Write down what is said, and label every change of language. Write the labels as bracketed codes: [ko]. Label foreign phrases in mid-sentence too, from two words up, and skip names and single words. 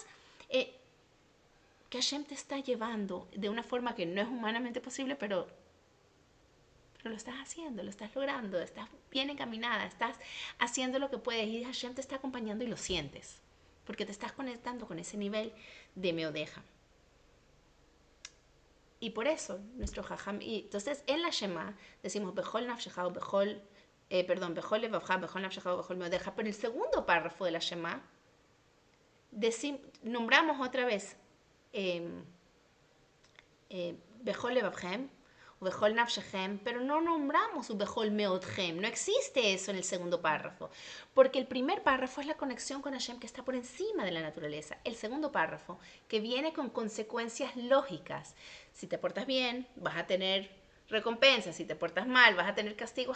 [es] que Hashem te está llevando de una forma que no es humanamente posible, pero lo estás haciendo, lo estás logrando, estás bien encaminada, estás haciendo lo que puedes y Hashem te está acompañando y lo sientes, porque te estás conectando con ese nivel de meodeja. Y por eso, nuestro jajam, y entonces en la Shema decimos [he] בכל נפשך [es] o [he] בכל, בכל לבבך, בכל נפשך [es] o [he] בכל מאדך, [es] pero en el segundo párrafo de la Shema nombramos otra vez [he] בכל לבבכם [es] o [he] בכל נפשכם, [es] pero no nombramos [he] בכל מאדכם. [es] No existe eso en el segundo párrafo, porque el primer párrafo es la conexión con Hashem que está por encima de la naturaleza. El segundo párrafo, que viene con consecuencias lógicas. Si te portas bien, vas a tener recompensas. Si te portas mal, vas a tener castigos.